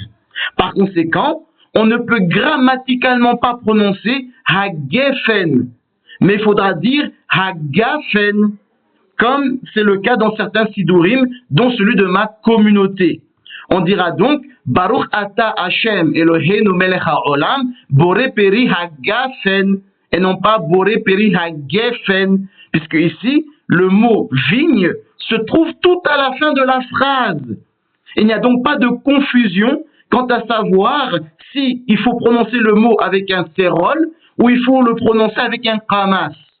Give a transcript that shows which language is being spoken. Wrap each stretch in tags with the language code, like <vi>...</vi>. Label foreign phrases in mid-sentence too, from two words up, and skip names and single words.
<fr>Par conséquent, on ne peut grammaticalement pas prononcer Hagefen, mais il faudra dire Hagafen, comme c'est le cas dans certains sidourim, dont celui de ma communauté. On dira donc</fr> <he>ברוך אתה ה' אלוהינו מלך העולם בורא פרי הגפן,</he> <fr>et non pas</fr> <he>בורא פרי הגפן,</he> <fr>puisque ici le mot vigne se trouve tout à la fin de la phrase. Il n'y a donc pas de confusion quant à savoir si il faut prononcer le mot avec un sérol ou il faut le prononcer avec un kamas.</fr>